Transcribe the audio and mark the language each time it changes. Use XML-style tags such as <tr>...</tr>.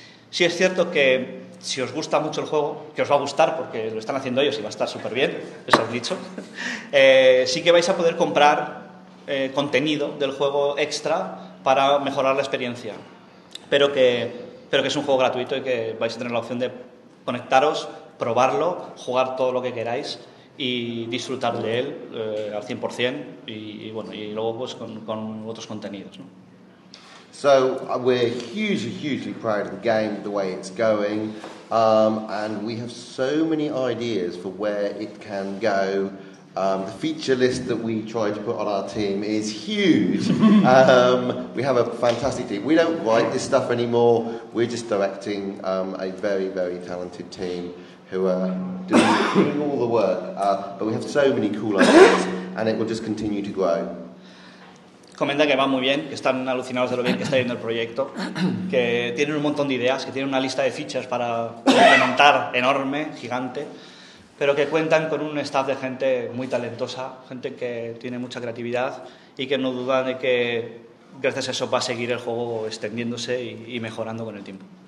<es>Sí es cierto que si os gusta mucho el juego, que os va a gustar porque lo están haciendo ellos y va a estar súper bien, eso os he dicho, sí que vais a poder comprar contenido del juego extra para mejorar la experiencia. Pero que es un juego gratuito y que vais a tener la opción de conectaros, probarlo, jugar todo lo que queráis y disfrutar de él al 100% y bueno, y luego pues con otros contenidos, ¿no?</es> <en>So we're hugely, hugely proud of the game, the way it's going, and we have so many ideas for where it can go. The feature list that we try to put on our team is huge. We have a fantastic team. We don't write this stuff anymore. We're just directing a very, very talented team who are doing all the work. But we have so many cool ideas, and it will just continue to grow.</en> <es>Comenta que va muy bien, que están alucinados de lo bien que está yendo el proyecto, que tienen un montón de ideas, que tienen una lista de fichas para implementar enorme, gigante, pero que cuentan con un staff de gente muy talentosa, gente que tiene mucha creatividad y que no dudan de que gracias a eso va a seguir el juego extendiéndose y mejorando con el tiempo.</es>